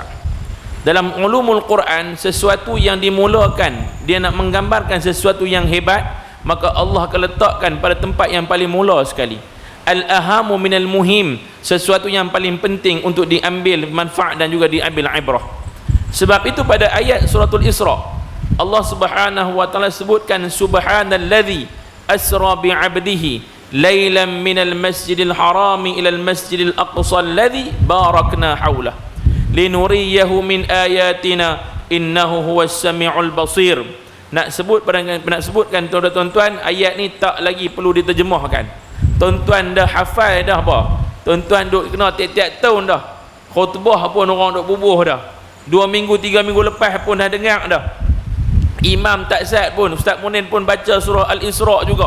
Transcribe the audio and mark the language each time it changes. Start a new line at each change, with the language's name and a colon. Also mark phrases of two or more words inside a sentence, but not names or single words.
Malay: Dalam
Arabic: علوم القرآن,
Malay: sesuatu yang dimulakan dia nak menggambarkan sesuatu yang hebat, maka Allah akan letakkan pada tempat yang paling mula sekali.
Arabic: الأهم من المهم,
Malay: sesuatu yang paling penting untuk diambil manfaat dan juga diambil ibrah. Sebab itu pada ayat
Arabic: سورة الإسراء
Malay: Allah
Arabic: سبحانه وتعالى
Malay: sebutkan
Arabic: سبحان الذي أسرى بعبده ليلا من المسجد الحرام إلى المسجد الأقصى الذي باركنا حوله لنريه من آياتنا إنه هو السميع البصير.
Malay: Nak sebutkan tuan-tuan, ayat ni tak lagi perlu diterjemahkan. Tuan-tuan dah hafal dah apa? Tuan-tuan duk kena tiap-tiap tahun dah. Khutbah pun orang duk bubuh dah. 2 minggu 3 minggu lepas pun dah dengar dah. Imam taksat pun, Ustaz Munir pun baca surah Al-Isra juga.